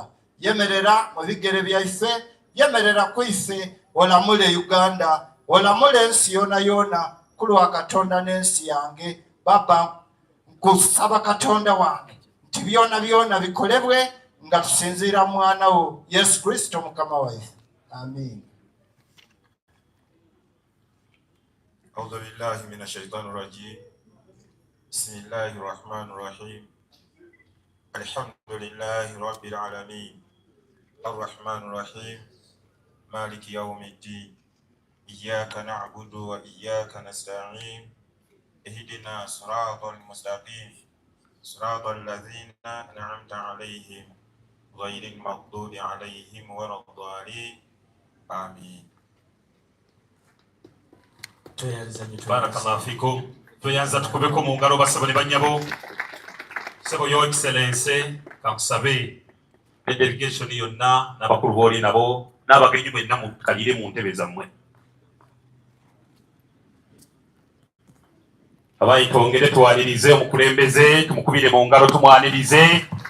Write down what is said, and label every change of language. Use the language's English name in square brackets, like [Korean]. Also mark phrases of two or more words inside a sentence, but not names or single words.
[Ganda] Yemerera mu bigere byaife, yemerera ku ife, olamule Uganda, olamule ensi yoona ku lwa Katonda n'ensi yange. Baba kusaba Katonda wange nti byona bikolebwe nga tusinziira mwana wo Yesu Kristo mukama waife. Amin. [Arabic] أعوذ بالله من الشيطان الرجيم. بسم الله الرحمن الرحيم. الحمد لله رب العالمين. الرحمن الرحيم. مالك يوم الدين. إياك نعبد وإياك نستعين. اهدنا صراط المستقيم صراط الذين أنعمت عليهم غير المغضوب عليهم ولا الضالين آمين. بارك الله فيكم. [Ganda] Tuyanza tukubeko mu ngalo basabo ne bannyabo. Sebo yo excellence kakusabe delegation yonna n'abakulu b'oli nabo n'abagenyi mwenna mukalire mu ntebe zammwe. Abayi twongere tuwanirize omukulembeze, tumukubire mu ngalo tumwanirize.